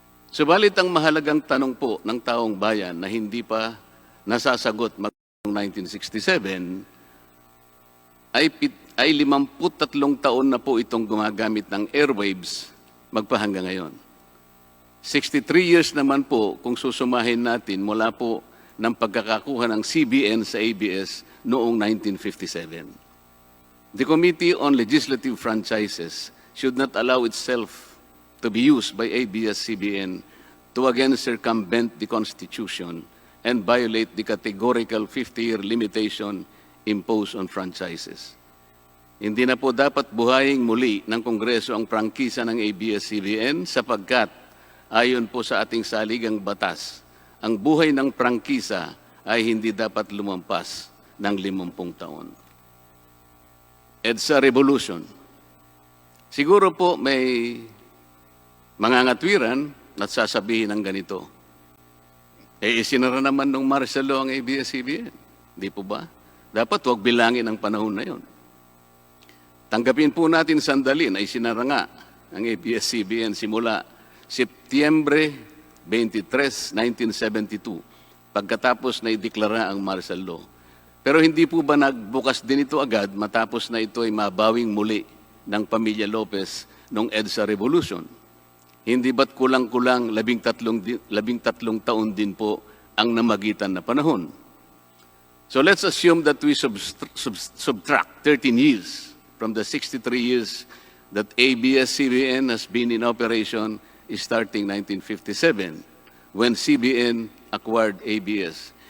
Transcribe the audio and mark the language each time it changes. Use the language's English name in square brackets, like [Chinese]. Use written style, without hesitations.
[Filipino] Subalit ang mahalagang tanong po ng taong bayan na hindi pa nasasagot magmula 1967 ay 53 taon na po itong gumagamit ng airwaves magpahanggang ngayon. 63 years naman po kung susumahin natin mula po ng pagkakakuha ng CBN sa ABS noong 1957. [English] The Committee on Legislative Franchises should not allow itself to be used by ABS CBN to again circumvent the Constitution and violate the categorical 50-year limitation imposed on franchises. [Filipino] Hindi na po dapat buhayin muli ng Kongreso ang prangkisa ng ABS CBN sapagkat ayon po sa ating saligang batas, ang buhay ng prangkisa ay hindi dapat lumampas ng 50 taon. EDSA Revolution. Siguro po may mangangatwiran at sasabihin ng ganito. Isinara naman ng martial law ang ABS-CBN. Di po ba? Dapat huwag bilangin ang panahon na yon. Tanggapin po natin sandali na isinara nga ang ABS-CBN simula Setyembre 23, 1972, pagkatapos na ideklara ang martial law. Pero hindi po ba nagbukas din ito agad matapos na ito ay mabawing muli ng pamilya Lopez noong EDSA Revolution? Hindi ba't kulang-kulang 13 taon din po ang namagitan na panahon? [English] So let's assume that we subtract 13 years from the 63 years that ABS-CBN has been in operation starting 1957 when CBN acquired ABS.